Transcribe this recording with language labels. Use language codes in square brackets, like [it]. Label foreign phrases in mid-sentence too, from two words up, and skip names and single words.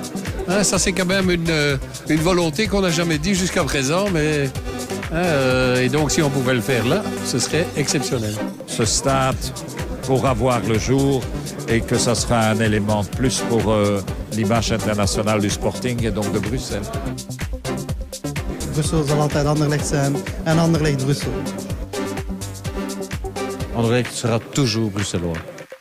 [fr] Ça c'est quand même une volonté qu'on n'a jamais dit jusqu'à présent. Mais et donc si on pouvait le faire là, ce serait exceptionnel. Ce stade pourra voir le jour et que ça sera un élément de plus pour l'image internationale du Sporting et donc de Bruxelles. [nl] Brussel zal altijd Anderlecht zijn en Anderlecht Brussel. [fr] Anderlecht sera toujours bruxellois.